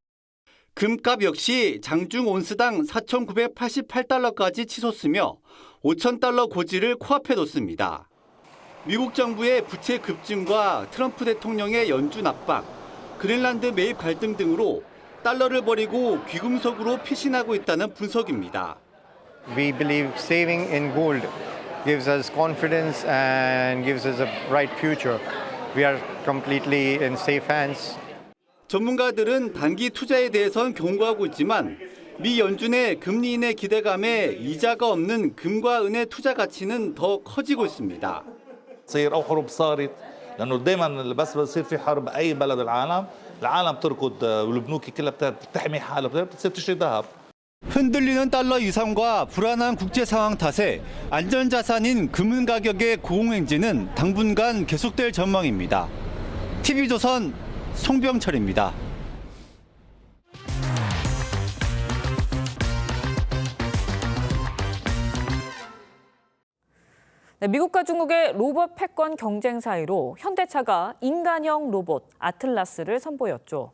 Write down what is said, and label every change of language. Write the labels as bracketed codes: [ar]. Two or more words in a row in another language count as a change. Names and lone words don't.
[ko] 금값 역시 장중 온스당 4,988달러까지 치솟으며 5,000달러 고지를 코앞에 뒀습니다. 미국 정부의 부채 급증과 트럼프 대통령의 연준 압박, 그린란드 매입 갈등 등으로 달러를 버리고 귀금속으로 피신하고 있다는 분석입니다. [en] We believe saving in gold gives us confidence and gives us a bright future. We are completely in safe hands. [ko] 전문가들은 단기 투자에 대해선 경고하고 있지만 미 연준의 금리 인하 기대감에 이자가 없는 금과 은의 투자 가치는 더 커지고 있습니다. [ar] تصير أو حروب صارت لأنه دائما بس بصير في حرب بأي بلد العالم تركض والبنوك كلها بتحمي حالها بتصير تشتري ذهب. [ko] 흔들리는 달러 유상과 불안한 국제 상황 탓에 안전자산인 금은 가격의 고공행진은 당분간 계속될 전망입니다. TV조선 송병철입니다. 네, 미국과 중국의 로봇 패권 경쟁 사이로 현대차가 인간형 로봇 아틀라스를 선보였죠.